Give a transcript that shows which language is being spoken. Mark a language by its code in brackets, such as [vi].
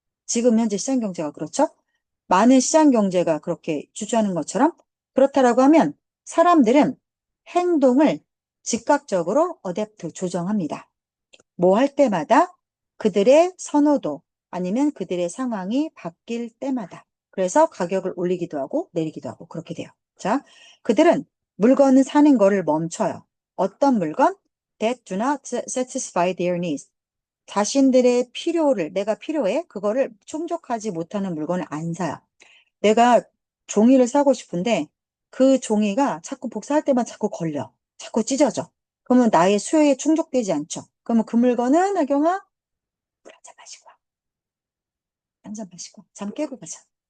[ko] 지금 현재 시장 경제가 그렇죠? 많은 시장 경제가 그렇게 주주하는 것처럼 그렇다라고 하면 사람들은 행동을 즉각적으로 어댑트, 조정합니다. 뭐 할 때마다 그들의 선호도 아니면 그들의 상황이 바뀔 때마다. 그래서 가격을 올리기도 하고 내리기도 하고 그렇게 돼요. 자, 그들은 물건을 사는 거를 멈춰요. 어떤 물건? [en] That do not satisfy their needs. [ko] 자신들의 필요를, 내가 필요해? 그거를 충족하지 못하는 물건을 안 사요. 내가 종이를 사고 싶은데 그 종이가 자꾸 복사할 때만 자꾸 걸려. 자꾸 찢어져. 그러면 나의 수요에 충족되지 않죠. 그러면 그 물건은 나경아, 물 한 잔 마시고 와. 한 잔 마시고 와. 잠 깨고 가자.